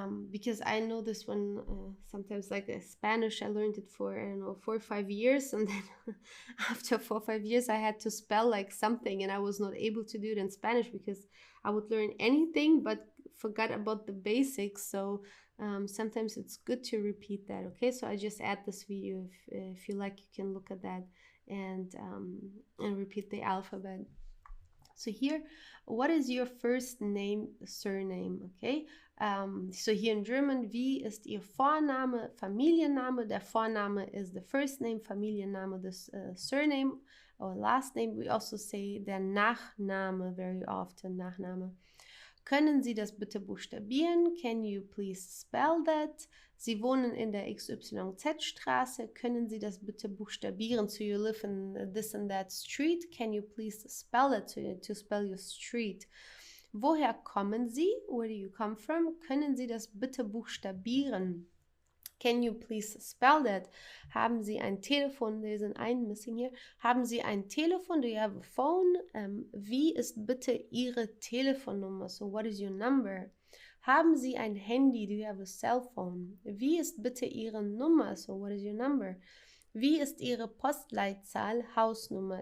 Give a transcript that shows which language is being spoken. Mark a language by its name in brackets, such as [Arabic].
[English] Because I know this one sometimes, like Spanish, I learned it for, I don't know, 4 or 5 years, and then after 4 or 5 years I had to spell like something, and I was not able to do it in Spanish because I would learn anything but forgot about the basics. So sometimes it's good to repeat that. Okay, so I just add this video. If you like, you can look at that and repeat the alphabet. So here, what is your first name, surname? Okay, so here in German, [German] wie ist Ihr Vorname, Familienname? Der Vorname [English] is the first name, Familienname, the surname or last name. We also say [German] der Nachname [English] very often, Nachname. [German] Können Sie das bitte buchstabieren? [English] Can you please spell that? [German] Sie wohnen in der XYZ-Straße. Können Sie das bitte buchstabieren? [English] So you live in this and that street. Can you please spell it to spell your street? [German] Woher kommen Sie? [English] Where do you come from? [German] Können Sie das bitte buchstabieren? [English] Can you please spell that? [German] Haben Sie ein Telefon? [English] There's an ein missing here. [German] Haben Sie ein Telefon? [English] Do you have a phone? [German] Wie ist bitte Ihre Telefonnummer? [English] So what is your number? [German] Haben Sie ein Handy? [English] Do you have a cell phone? [German] Wie ist bitte Ihre Nummer? [English] So what is your number? [German] Wie ist Ihre Postleitzahl? Hausnummer.